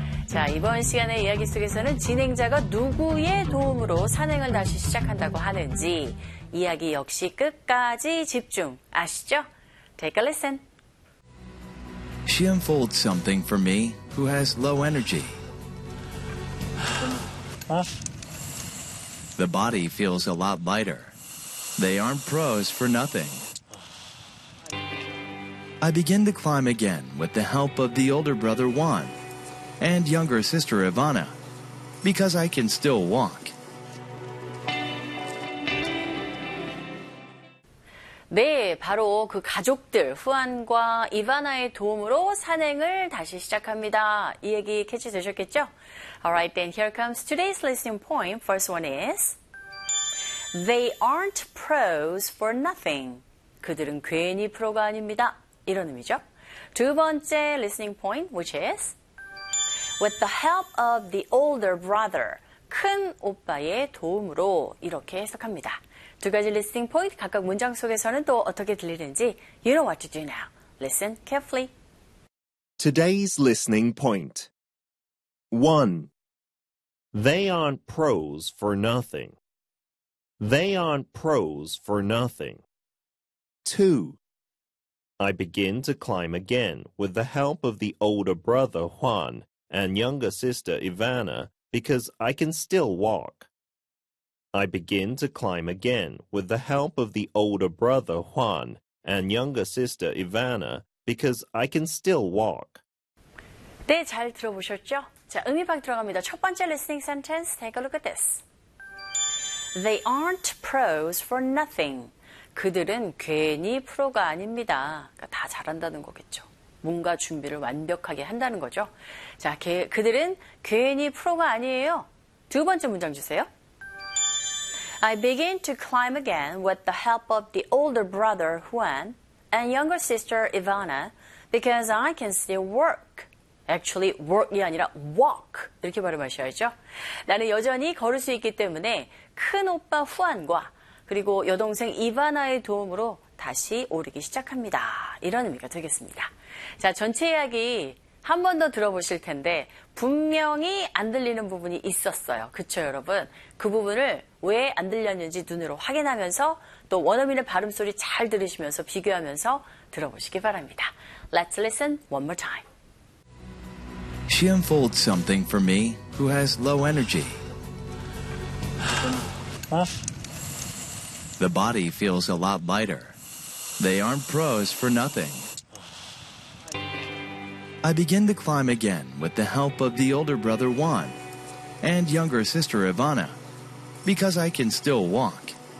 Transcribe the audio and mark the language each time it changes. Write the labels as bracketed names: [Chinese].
[Korean] 자, 이번 시간의 이야기 속에서는 진행자가 누구의 도움으로 산행을 다시 시작한다고 하는지 이야기 역시 끝까지 집중. 아시죠? [English] Take a listen. She unfolds something for me who has low energy. The body feels a lot lighter. They aren't pros for nothing. I begin to climb again with the help of the older brother Juan and younger sister Ivana, because I can still walk. [Korean] Yes, 네, 바로 그 가족들 후안과 이바나의 도움으로 산행을 다시 시작합니다. 이 얘기 캐치되셨겠죠? [English] All right, then here comes today's listening point. First one is. They aren't pros for nothing. [Korean] 그들은 괜히 프로가 아닙니다. 이런 의미죠. 두 번째 listening point, [English] which is with the help of the older brother, [Korean] 큰 오빠의 도움으로 이렇게 해석합니다. 두 가지 listening point, 각각 문장 속에서는 또 어떻게 들리는지 [English] You know what to do now. Listen carefully. Today's listening point. 1. They aren't pros for nothing. They aren't pros for nothing. 2. I begin to climb again with the help of the older brother Juan and younger sister Ivana because I can still walk. I begin to climb again with the help of the older brother Juan and younger sister Ivana because I can still walk. [Korean] 네, 잘 들어보셨죠? 자, 음이방 들어갑니다. 첫 번째 [English] listening sentence, take a look at this. They aren't pros for nothing. [Korean] 그들은 괜히 프로가 아닙니다. 그러니까 다 잘한다는 거겠죠. 뭔가 준비를 완벽하게 한다는 거죠. 자, 그들은 괜히 프로가 아니에요. 두 번째 문장 주세요. [English] I begin to climb again with the help of the older brother Juan and younger sister Ivana because I can still work. [Korean] Actually, work이 아니라 walk. 이렇게 발음하셔야죠. 나는 여전히 걸을 수 있기 때문에 큰 오빠 후안과 그리고 여동생 이바나의 도움으로 다시 오르기 시작합니다. 이런 의미가 되겠습니다. 자, 전체 이야기 한 번 더 들어보실 텐데 분명히 안 들리는 부분이 있었어요. 그쵸, 여러분? 그 부분을 왜 안 들렸는지 눈으로 확인하면서 또 원어민의 발음 소리 잘 들으시면서 비교하면서 들어보시기 바랍니다. [English] Let's listen one more time. She unfolds something for me who has low energy. The body feels a lot lighter. They aren't pros for nothing. I begin to climb again with the help of the older brother Juan and younger sister Ivana because I can still walk.